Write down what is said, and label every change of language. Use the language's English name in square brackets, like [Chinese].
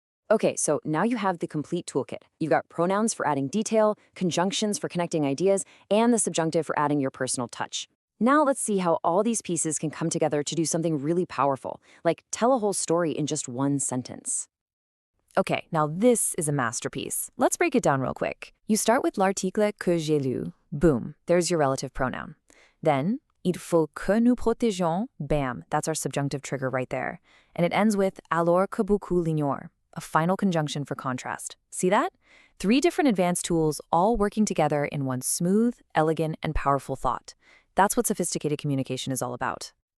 [English] Okay, so now you have the complete toolkit. You've got pronouns for adding detail, conjunctions for connecting ideas, and the subjunctive for adding your personal touch. Now let's see how all these pieces can come together to do something really powerful, like tell a whole story in just one sentence. Okay, now this is a masterpiece. Let's break it down real quick. You start with [French] l'article que j'ai lu. [English] Boom, there's your relative pronoun. Then, [French] il faut que nous protégions. [English] Bam, that's our subjunctive trigger right there. And it ends with [French] alors que beaucoup l'ignorent, [English] a final conjunction for contrast. See that? 3 different advanced tools all working together in one smooth, elegant, and powerful thought. That's what sophisticated communication is all about.